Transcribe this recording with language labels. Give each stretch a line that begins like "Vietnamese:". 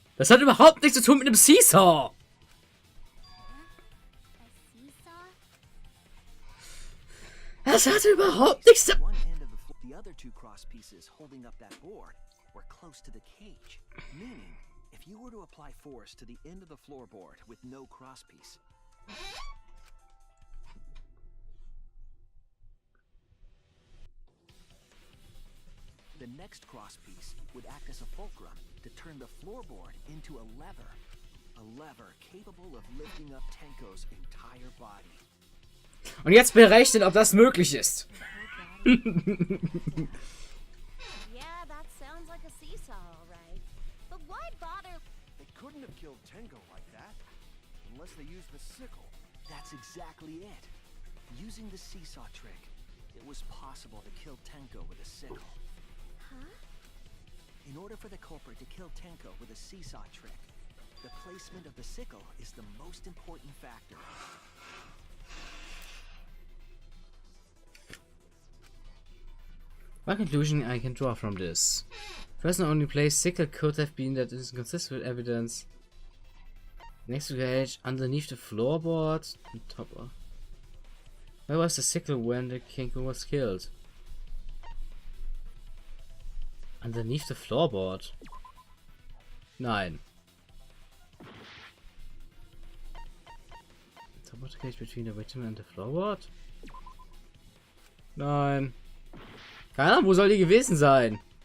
German: Das hat überhaupt nichts zu tun mit einem Seesaw. Das hat überhaupt nichts zu...
English: One end of the other two cross pieces holding up that board were close to the cage, meaning if you were to apply force to the end of the floorboard with no crosspiece, the next crosspiece would act as a fulcrum to turn the floorboard into a lever capable of lifting up Tenko's entire body.
German: Und jetzt berechnen, ob das möglich ist.
English: Yeah, that sounds like a seesaw, all right. But why bother? They couldn't have killed Tenko like that. Unless they used the sickle. That's exactly it. Using the seesaw trick, it was possible to kill Tenko with a sickle. Huh? In order for the culprit to kill Tenko with a seesaw trick, the placement of the sickle is the most important factor. What conclusion I can draw from this? Person only place sickle could have been that it is consistent with evidence. Next to the cage, underneath the floorboard, on top of. Where was the sickle when the Tenko was killed? Underneath the floorboard? Nein. Top of the cage between the victim and the floorboard?
German: Nein. Keine Ahnung, wo soll die gewesen sein?